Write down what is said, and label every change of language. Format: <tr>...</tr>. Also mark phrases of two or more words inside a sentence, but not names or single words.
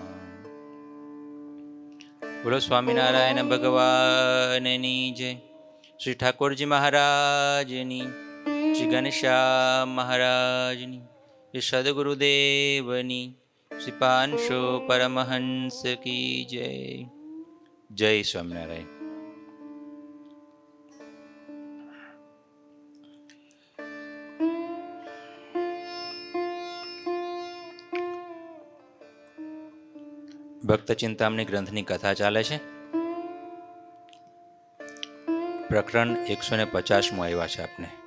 <gu>બોલો સ્વામિનારાયણ ભગવાનની જય। શ્રી ઠાકુરજી મહારાજની, શ્રી ઘનશ્યામ મહારાજની, શ્રી સદ્ગુરુદેવની, શ્રી પાંશો પરમહંસ</gu> <hi>की जय।</hi> <gu>જય સ્વામિનારાયણ। ભક્ત ચિંતામણી ગ્રંથની કથા ચાલે છે. પ્રકરણ 150 આવ્યા છે આપને.</gu>